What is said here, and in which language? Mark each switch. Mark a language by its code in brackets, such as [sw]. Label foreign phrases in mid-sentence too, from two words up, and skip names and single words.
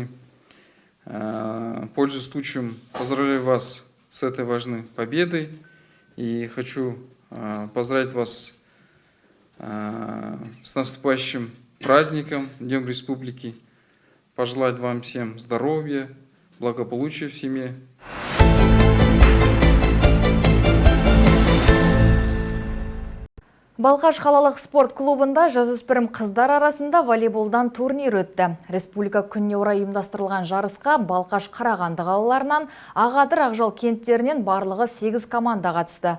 [ru] Пользуясь случаем, поздравляю вас с этой важной победой и хочу поздравить вас с наступающим праздником, Днем Республики, пожелать вам всем здоровья, благополучия в семье. [kk] Балқаш қалалық спорт клубында жасөспірім қыздар арасында волейболдан турнир өтті. Республика күніне орай ұйымдастырылған жарысқа Балқаш Қарағанды қалаларынан, Ағадыр Ақжал кенттерінен барлығы 8 команда қатысты.